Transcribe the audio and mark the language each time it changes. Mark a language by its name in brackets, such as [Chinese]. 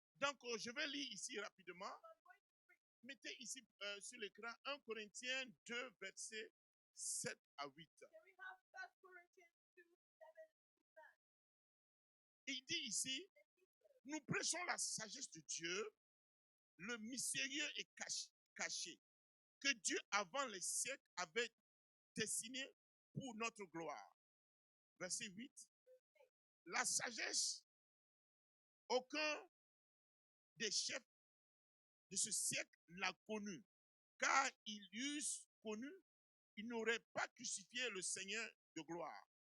[French] Donc, je vais lire ici rapidement. [English] So I'm going to read. [French] Mettez ici sur l'écran 1 Corinthiens 2, versets 7 à 8. [English] Can we have 1 Corinthians 2, 7 to 9? [French] Il dit ici, nous prêchons la sagesse de Dieu, le mystérieux et caché, que Dieu avant les siècles avait destiné pour notre gloire. Verset 8. La sagesse, aucun des chefs de ce siècle l'a connue, car ils eussent connu, ils n'auraient pas crucifié le Seigneur de gloire.